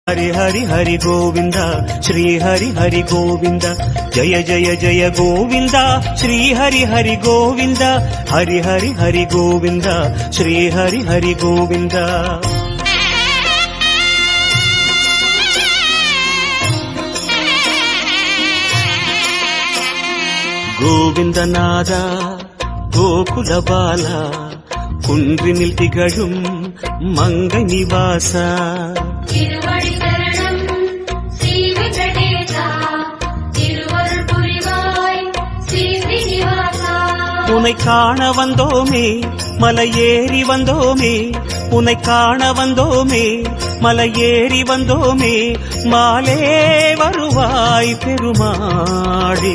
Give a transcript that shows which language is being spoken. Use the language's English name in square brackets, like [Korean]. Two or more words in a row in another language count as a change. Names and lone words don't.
[Sanskrit] हरि हरि हरि गोविंद श्री हरि हरि गोविंद जय जय जय गोविंद श्री हरि हरि गोविंद हरि हरि हरि गोविंद श्री हरि हरि गोविंद गोविंदनाद गोकुल बाला [Tamil] குன்றினில் திகழும் மங்கை நிவாச உன்னை காண வந்தோமே மலையேறி வந்தோமே உன்னை காண வந்தோமே மலையேறி வந்தோமே மாலே வருவாய் பெருமாளே